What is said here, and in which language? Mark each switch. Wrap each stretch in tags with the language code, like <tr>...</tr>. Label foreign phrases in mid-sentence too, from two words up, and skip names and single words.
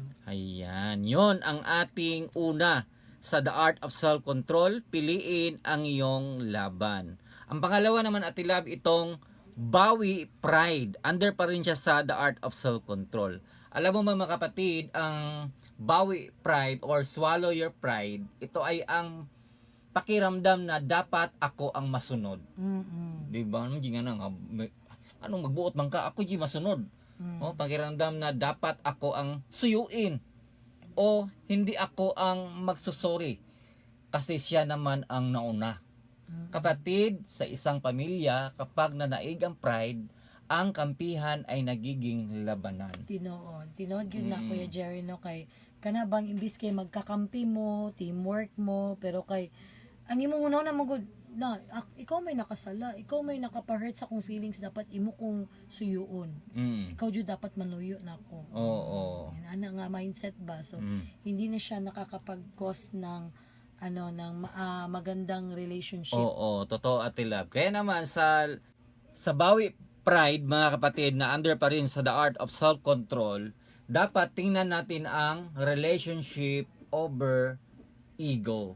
<tl>Ayan, yon ang ating una sa The Art of Self-Control, piliin ang iyong laban. Ang pangalawa naman, Ate Love, itong bawi pride. Under pa rin siya sa The Art of Self-Control. Alam mo mga kapatid, ang bawi pride or</tl> <en>swallow your pride,</en> <tl>ito ay ang pakiramdam na dapat ako ang masunod. Di ba?</tl> <ceb>Anong nga na, anong magbuot man ka, ako di masunod.</ceb> <tl>Oh, pakiramdam na dapat ako ang suyuin o hindi ako ang magsusori kasi siya naman ang nauna. Kapatid, sa isang pamilya, kapag nanaig ang pride, ang kampihan ay nagiging labanan.</tl> <ceb>Tinood yun na Kuya Jerry no kay kana bang imbis kay magkakampi mo, teamwork mo, pero kay ang imong unaw na magud na ikaw may nakasala, ikaw may nakapa-hurt sa akong feelings, dapat imo kong suyuon. Ikaw jud dapat manuyo na ako. Oo. Ana nga mindset ba?</ceb> <tl>So hindi na siya nakakapag-cause ng magandang relationship. Oo, totoo Ate Love. Kaya naman sa bawi pride mga kapatid na under pa rin sa The Art of Self-Control, dapat tingnan natin ang</tl> <en>relationship over ego.</en>